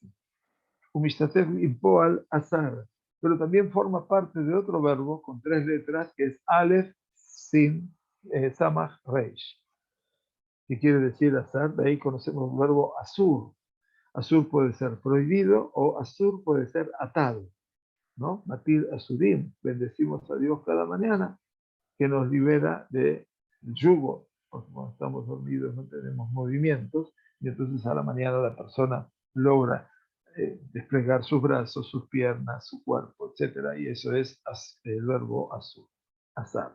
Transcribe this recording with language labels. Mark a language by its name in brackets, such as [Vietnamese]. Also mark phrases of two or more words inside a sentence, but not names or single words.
[Hebrew] ומשתתף עם פועל אזר, [Spanish] pero también forma parte de otro verbo con 3 letras que es Aleph Sin Samach Reish. ¿Qué quiere decir azar? De ahí conocemos el verbo asur. Asur puede ser prohibido o asur puede ser atado, ¿no? [Hebrew] מתיר אסורים, [Spanish] bendecimos a Dios cada mañana, que nos libera del yugo, porque cuando estamos dormidos no tenemos movimientos, y entonces a la mañana la persona logra desplegar sus brazos, sus piernas, su cuerpo, etc. Y eso es el verbo asur, azar.